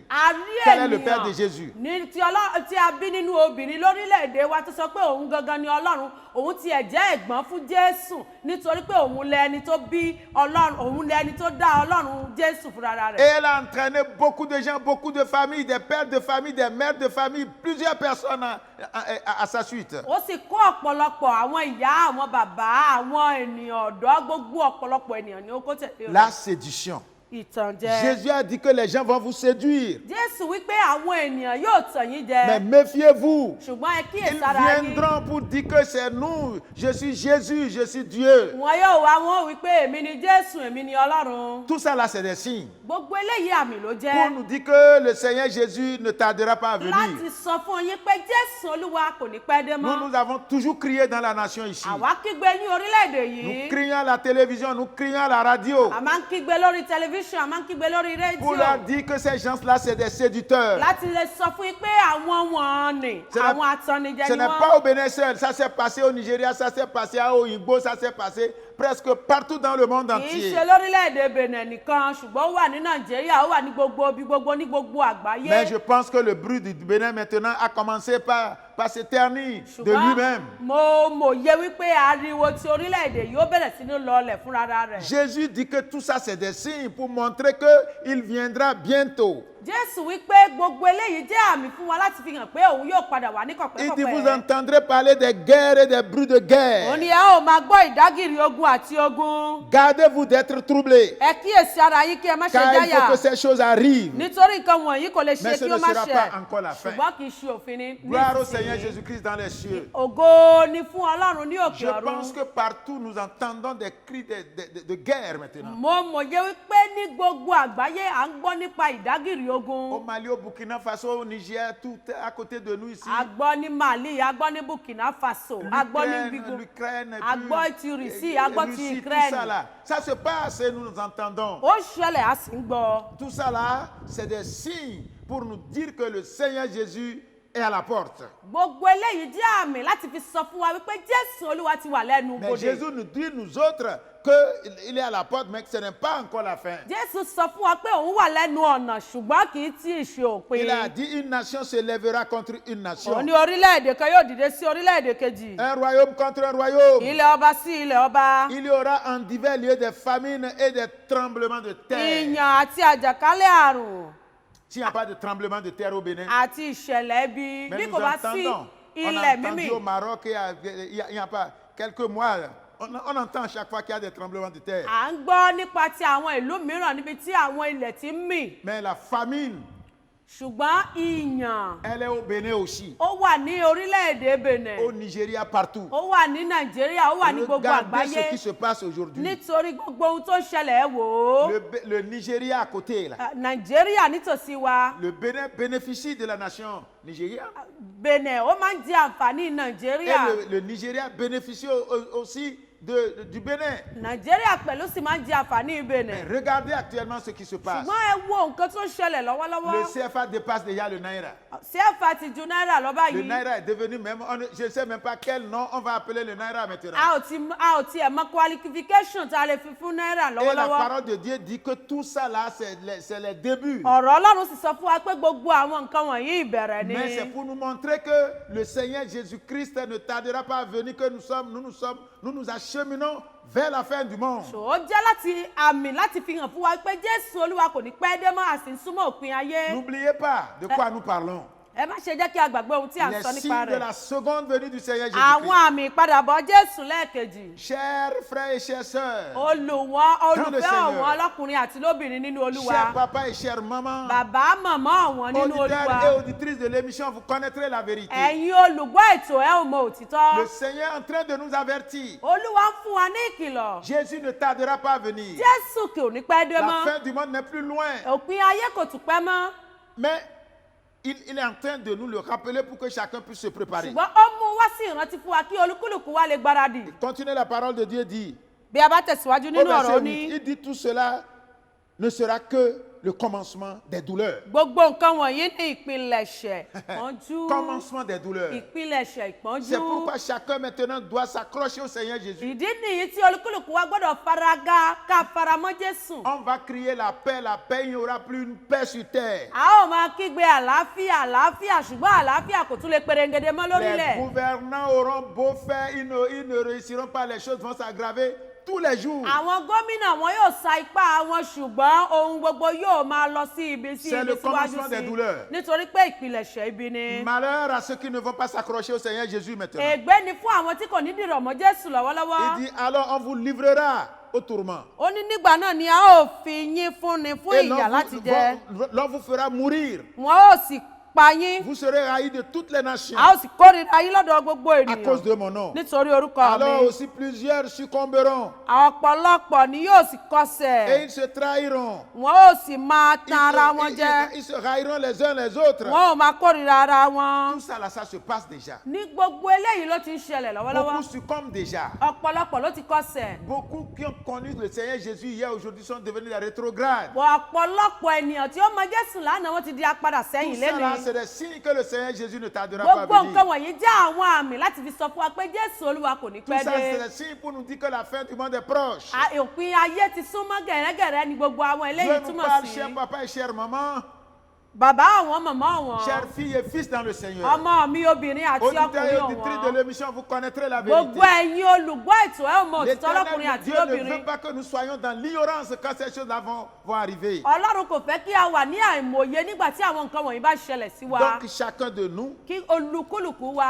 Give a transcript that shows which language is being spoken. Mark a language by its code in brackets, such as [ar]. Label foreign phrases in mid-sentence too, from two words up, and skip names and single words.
[yo] A rí [fr] Quel est le Père de [yo] ènìyàn [fr] Jésus? [yo] ní tí a bí nínú obìnrin lórílẹ̀‐èdè wa tó sọ pé òun gangan ni Ọlọ́run, òun tiẹ̀ jẹ́ ẹ̀gbọ́n fún Jésù nítorí pé òun lẹni tó bí Ọlọ́run, òun lẹni tó dá Ọlọ́run Jésù fúnra [fr] Et [yo] rẹ̀. [fr] elle a entraîné beaucoup de gens, beaucoup de familles, des pères de famille, des mères de famille, plusieurs personnes à sa suite. [yo] Ó sì kó ọ̀pọ̀lọpọ̀ àwọn ìyá, àwọn bàbá, àwọn ènìyàn ọ̀dọ́, gbogbo ọ̀pọ̀lọpọ̀ ènìyàn ni ó kó tẹ̀lé rẹ̀. [fr] La séduction. [yo] Ìtànjẹ. [fr] Jésus a dit que les gens vont vous séduire. [yo] Jésù wípé àwọn ènìyàn yóò tàn yín jẹ. [fr] Mais méfiez-vous. [yo] Ṣùgbọ́n ẹ [fr] Ils [yo] kíyèsára yín. [fr] viendront pour dire que c'est nous. Je suis Jésus, je suis Dieu. [yo] Wọn yóò wá wọn wípé èmi ni Jésù, èmi ni Ọlọ́run. [fr] Tout ça là, c'est des signes. [yo] Gbogbo eléyìí àmì ló [fr] Pour [yo] jẹ́. [fr] nous dire que le Seigneur Jésus ne tardera pas à venir. [yo] Láti sọ fún yín pé Jésù Olúwa kò ní pẹ́ dé mọ́. [fr] Nous avons toujours crié dans la nation ici. [yo] Àwa kígbe ní orílẹ̀-èdè [fr] Nous [yo] yìí. [fr] crions à la télévision, nous crions à la radio. [yo] A máa ń kígbe lórí tẹlifíṣàn, a máa ń kígbe lórí [fr] Pour [yo] rédíò. [fr] leur dire que ces gens-là, c'est des séducteurs. [yo] Láti lè sọ fún yín pé àwọn wọ̀nnì, [fr] Ce n'est- [yo] àwọn atannijẹ [fr] Ce [yo] ni [fr] n'est [yo] wọ́n. [fr] pas au Bénin seul. Ça s'est passé au Nigeria, ça s'est passé à Oyingbo, ça s'est passé presque partout dans le monde [yo] Kì í [fr] entier. [yo] ṣe lórílẹ̀-èdè Benin nìkan, ṣùgbọ́n ó wà ní Nàìjíríà, ó wà ní gbogbo ibi gbogbo ní gbogbo àgbáyé. [fr] Mais je pense que le bruit du Bénin maintenant a commencé par se ternir de lui-même. [yo] Mo mòye wípé ariwo ti orílẹ̀-èdè yóò bẹ̀rẹ̀ sí ní lọlẹ̀ fúnra rẹ̀. [fr] Jésus dit que tout ça, c'est des signes pour montrer qu'il viendra bientôt. [yo] Jésù wípé gbogbo eléyìí jẹ́ àmì fún wa láti fi hàn pé òun yóò padà wá ní [fr] Il dit, vous [yo] kọ̀pẹ́kọ̀pẹ́. [fr] entendrez parler des guerres et des bruits de [yo] Ó [fr] guerre. [yo] ní ẹ ó máa gbọ́ ìdágìrì ogun àti ogun. [fr] Gardez-vous d'être troublés, [yo] Ẹ kíyèsí ara yín kí ẹ má ṣe [fr] car il faut [yo] jáyà. [fr] que ces choses arrivent. [yo] Nítorí nǹkan wọ̀nyí kò lè [fr] Mais [yo] ṣe [fr] ce [yo] kí [fr] ne [yo] ó má [fr] sera [yo] ṣe. [fr] pas encore la fin. [yo] Ṣùgbọ́n kì í ṣe òfin ní [fr] Gloire au [yo] nísinsìnyí. [fr] Seigneur Jésus-Christ dans les cieux. [yo] Ògo ni fún Ọlọ́run ní òkè [fr] Je pense [yo] ọ̀run. [fr] que partout nous entendons des cris de guerre maintenant. [yo] Mo mòye wípé ní gbogbo àgbáyé à ń gbọ́ nípa ìdágìrì [fr] Au [yo] ogun. [fr] Mali, au Burkina Faso, au Niger, tout est à côté de nous ici. [yo] A gbọ́ ní Mali, a gbọ́ ní Burkina Faso, a gbọ́ ní gbogbo. [fr] L'Ukraine, [yo] a gbọ́ ti Russie, a gbọ́ ti [fr] Russie, tout [yo] Ukraine. [fr] ça là. Ça se passe et nous entendons. [yo] Ó ṣẹlẹ̀ a sì ń gbọ́. [fr] Tout ça là, c'est des signes pour nous dire que le Seigneur Jésus est à la porte. [yo] Gbogbo eléyìí jẹ́ àmì láti fi sọ fún wa wípé Jésù Olúwa ti wà lẹ́nu [fr] Mais [yo] bodè. [fr] Jésus nous dit, nous autres, qu'il est à la porte, mais que ce n'est pas encore la fin. [yo] Jésù sọ fún wa pé òun wà lẹ́nu ọ̀nà ṣùgbọ́n kì í tí ì ṣe òpin. [fr] Il a dit, une nation se lèvera contre une nation. [yo] Ó ní orílẹ̀-èdè kan yóò dìde sí orílẹ̀-èdè kejì. [fr] Un royaume contre un royaume. [yo] Ilẹ̀ ọba sí ilẹ̀ ọba. [fr] Il y aura en divers lieux des famines et des tremblements de terre. [yo] Ìyàn àti àjàkálẹ̀ àrùn [fr] S'il n'y a pas de tremblement de terre au Bénin, [yo] àti ìṣẹ̀lẹ̀ ibi [fr] mais [yo] bí [fr] nous [yo] kò bá sí [fr] entendons. On a [yo] ilẹ̀ [fr] entendu [yo] mímì. [fr] au Maroc, il y a pas quelques mois, on entend chaque fois qu'il y a des tremblements de terre. [yo] À ń gbọ́ nípa ti àwọn ìlú mìíràn níbi tí àwọn ilẹ̀ ti ń mì. [fr] Mais la famine [yo] ṣùgbọ́n ìyàn [fr] Elle est au Bénin aussi, [yo] ó wà ní orílẹ̀-èdè Benin, [fr] au Nigeria, partout. [yo] ó wà ní Nàìjíríà, ó wà ní gbogbo [fr] Regardez [yo] àgbáyé. [fr] ce qui se passe aujourd'hui. [yo] Nítorí gbogbo ohun tó ń ṣẹlẹ̀ ẹ wò ó. [fr] Le Nigeria à côté, là. [yo] Nàìjíríà nítòsí wa, [fr] Le Bénin bénéficie de la nation Nigeria. [yo] Benin ó máa ń jẹ àǹfààní [fr] Et [yo] Nàìjíríà. [fr] le Nigeria bénéficie aussi du Bénin. [yo] Nàìjíríà pẹ̀lú sì máa ń jẹ àǹfààní [fr] Mais [yo] Benin. [fr] regardez actuellement ce qui se passe. [yo] Ṣùgbọ́n ẹ wo nǹkan tó ń ṣẹlẹ̀ [fr] Le [yo] lọ́wọ́lọ́wọ́. [fr] CFA dépasse déjà le Naira. [yo] CFA ti ju náírà lọ [fr] Le [yo] báyìí. [fr] Naira est devenu même, je ne sais même pas quel nom on va appeler le Naira maintenant. [yo] A ò tiẹ̀ mọ qualification tá a lè fi fún náírà [fr] Et la [yo] lọ́wọ́lọ́wọ́. [fr] parole de Dieu dit que tout ça là, c'est les débuts. [yo] Ọ̀rọ̀ Ọlọ́run sì sọ fún wa pé gbogbo àwọn nǹkan wọ̀nyí ìbẹ̀rẹ̀ ni. [fr] Mais c'est pour nous montrer que le Seigneur Jésus-Christ ne tardera pas à venir, que nous nous acheminons vers la fin du monde. [yo] Ó jẹ́ láti àmì láti fi hàn fún wa pé Jésù Olúwa kò ní pẹ́ dé mọ́, a sì ń súnmọ́ òpin ayé. [fr] N'oubliez pas de quoi nous parlons. [yo] Ẹ má ṣe jẹ́ kí a gbàgbé ohun tí à ń [fr] Les [yo] sọ nípa [fr] signes de [yo] rẹ̀. [fr] la seconde venue du Seigneur [yo] Àwọn [fr] Jésus-Christ. [yo] àmì ìpadàbọ̀ Jésù lẹ́ẹ̀kejì. [fr] Chers frères et chères sœurs, [yo] Olùfẹ́ [fr] Seigneur. [yo] àwọn ọlọ́kùnrin àti lóbìnrin nínú Olúwa. [fr] chers papas et chères mamans, [yo] Bàbá màmá àwọn nínú [fr] auditeurs et [yo] Olúwa. [fr] auditrices de l'émission, vous connaîtrez la vérité. [yo] Ẹ̀yin olùgbọ́ ètò ẹ ò mọ òtítọ́. [fr] Le Seigneur est en train de nous avertir. [yo] Olúwa ń fún wa ní ìkìlọ̀. [fr] Jésus ne tardera pas à venir. [yo] Jésù kò ní pẹ́ dé [fr] La [yo] mọ́. [fr] fin du monde n'est plus loin. [yo] Òpin ayé kò tún pẹ́ mọ́. [fr] Mais il est en train de nous le rappeler pour que chacun puisse se préparer. [yo] Ṣùgbọ́n ó mú wá sí ìrántí fún wa kí olúkúlùkù wa lè gbáradì. [fr] Continuez, la parole de Dieu dit. [yo] Bí a bá tẹ̀síwájú [fr] Au [yo] nínú [fr] verset [yo] ọ̀rọ̀ [fr] 8, [yo] ní. [fr] il dit tout cela ne sera que le commencement des douleurs. [yo] Gbogbo nǹkan wọ̀nyí ní ìpilẹ̀ṣẹ̀ ìpọ́njú. [fr] Commencement des douleurs. [yo] Ìpilẹ̀ṣẹ̀ ìpọ́njú. [fr] C'est pourquoi chacun maintenant doit s'accrocher au Seigneur Jésus. [yo] Ìdí nìyí tí olúkúlùkù wa gbọ́dọ̀ faraga ká faramọ́ Jésù. [fr] On va crier la paix, il n'y aura plus une paix sur terre. [yo] A ó máa kígbe àlàáfíà àlàáfíà ṣùgbọ́n àlàáfíà kò tún lè perengede mọ́ [fr] Les [yo] lórílẹ̀. [fr] gouvernants auront beau faire, ils ne réussiront pas, les choses vont s'aggraver tous les jours. [yo] Àwọn gómìnà wọn yóò sa ipá wọn ṣùgbọ́n ohun gbogbo yóò máa lọ sí ibi sí [fr] C'est [yo] ibi [fr] le [yo] síwájú [fr] commencement des douleurs. [yo] sí. Nítorí pé ìpilẹ̀ṣẹ̀ ibi ni. [fr] Malheur à ceux qui ne vont pas s'accrocher au Seigneur Jésus maintenant. [yo] Ègbé ni fún àwọn tí kò ní dìrọ̀ mọ́ Jésù lọ́wọ́lọ́wọ́. [fr] Il dit alors on vous livrera au tourment. [yo] Ó ní nígbà náà ni a ó fi yín fúnni fún [fr] Et [yo] ìyà láti jẹ. [fr] l'on vous fera mourir. [yo] Wọn ó sì pa yín. [fr] Vous serez haïs de toutes les nations [yo] A ó sì kórìíra yín lọ́dọ̀ gbogbo [fr] à cause [yo] ènìyàn. [fr] de mon nom. [yo] Nítorí orúkọ [fr] Alors [yo] mi. [fr] aussi plusieurs succomberont [yo] Ọ̀pọ̀lọpọ̀ ni yóò sì [fr] et [yo] kọsẹ̀. [fr] ils se trahiront. [yo] Wọn ó sì máa [fr] Ils [yo] tan ara [fr] se- [yo] wọn jẹ. [fr] ils se haïront les uns les autres. [yo] Wọn ò máa kórìíra ara wọn. [fr] Tout ça là, ça se passe déjà. [yo] Ní gbogbo eléyìí ló ti ń ṣẹlẹ̀ [fr] Beaucoup [yo] lọ́wọ́lọ́wọ́. [fr] succombent déjà. [yo] Ọ̀pọ̀lọpọ̀ ló ti kọsẹ̀. [fr] Beaucoup qui ont connu le Seigneur Jésus hier, aujourd'hui sont devenus des rétrogrades. [yo] Ọ̀pọ̀lọpọ̀ ènìyàn tí ó mọ Jésù lánàá wọ́n ti di apadà [fr] Tout [yo] sẹ́yìn [fr] ça là, [yo] lẹ́nu. [fr] c'est des signes que le Seigneur Jésus ne tardera pas [yo] Gbogbo [fr] à [yo] nǹkan [fr] venir. [yo] wọ̀nyí jẹ́ àwọn àmì láti fi sọ fún wa pé Jésù Olúwa kò ní [fr] Tout [yo] pẹ́ [fr] ça, c'est [yo] dé. [fr] des signes pour nous dire que la fin du monde est proche. [yo] Òpin ayé ti súnmọ́ gẹ̀rẹ́gẹ̀rẹ́ ni gbogbo àwọn [fr] Dieu [yo] eléyìí [fr] nous [yo] túmọ̀ [fr] parle, [yo] sí. [fr] chers papa et chères maman, [yo] Bàbá àwọn màmá wọn. [fr] chers filles et fils dans le Seigneur. [yo] Ọmọ mi obìnrin àti [fr] Auditeurs et [yo] ọkùnrin [fr] auditrices de [yo] ọ̀wọ́n. [fr] l'émission, vous connaîtrez la vérité. [yo] Gbogbo ẹ̀yin olùgbọ́ ètò ẹ̀ ò mọ òtítọ́ lọ́kùnrin [fr] L'Éternel [yo] àti [fr] Dieu ne [yo] lóbìnrin. [fr] veut pas que nous soyons dans l'ignorance quand ces choses-là vont arriver. [yo] Ọlọ́run kò fẹ́ kí a wà ní àìmọ̀ye nígbà tí àwọn nǹkan wọ̀nyí bá ṣẹlẹ̀ sí wa. [fr] Donc chacun de nous, [yo] Kí olúkúlùkù wa.